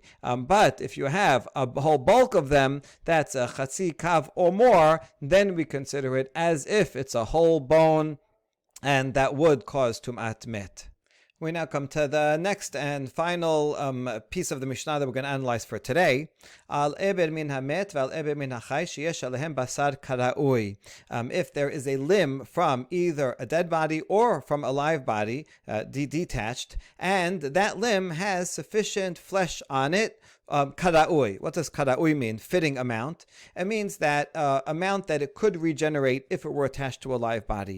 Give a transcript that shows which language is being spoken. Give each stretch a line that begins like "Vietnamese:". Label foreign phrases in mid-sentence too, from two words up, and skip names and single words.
English: But if you have a whole bulk of them, that's a
Hebrew: חצי קב
English: or more, then we consider it as if it's a whole bone, and that would cause
Hebrew: טומאת מת.
English: We now come to the next and final piece of the Mishnah that we're going to analyze for today.
Hebrew: על אבר מן המת ועל אבר מן החי שיש עליהם בשר כראוי.
English: If there is a limb from either a dead body or from a live body, detached, and that limb has sufficient flesh on it, karaui. What does karaui mean? Fitting amount. It means that amount that it could regenerate if it were attached to a live body.